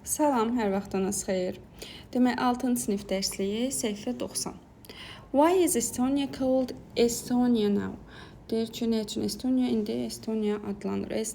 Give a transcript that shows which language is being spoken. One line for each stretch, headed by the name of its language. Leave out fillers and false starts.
Azerbaijani: Salam, hər vaxtınız xeyir. Demək, 6-cı sinif dərsliyi, səhifə 90.
English: Why is Estonia called Estonia now?
Azerbaijani: Deyir ki, nə üçün Estonia indi Estonia adlanır.